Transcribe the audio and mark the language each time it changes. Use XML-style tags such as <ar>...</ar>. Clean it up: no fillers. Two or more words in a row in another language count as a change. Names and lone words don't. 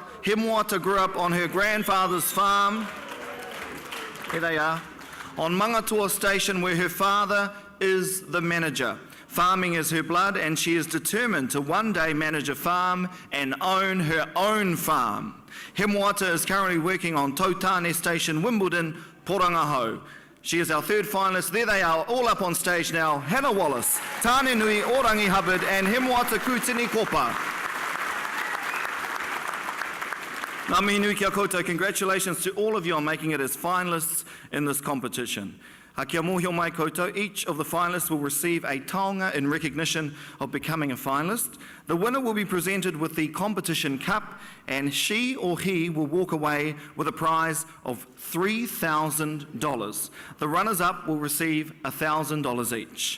<en>Hemoata grew up on her grandfather's farm, here they are, on Mangatua Station where her father is the manager. Farming is her blood and she is determined to one day manage a farm and own her own farm. Hemoata is currently working on Tautane Station, Wimbledon, Porangahau. She is our third finalist. There they are, all up on stage now. Hannah Wallace, Tāne Nui o Rangi Hubbard and Hemoata Kutini Kopa.</en> <mi>Ngā mihi nui kia koutou.</mi> <en>Congratulations to all of you on making it as finalists in this competition.</en> <mi>Kia mōhio mai koutou,</mi> <en>each of the finalists will receive a taonga in recognition of becoming a finalist. The winner will be presented with the competition cup and she or he will walk away with a prize of $3,000. The runners-up will receive $1,000 each.</en>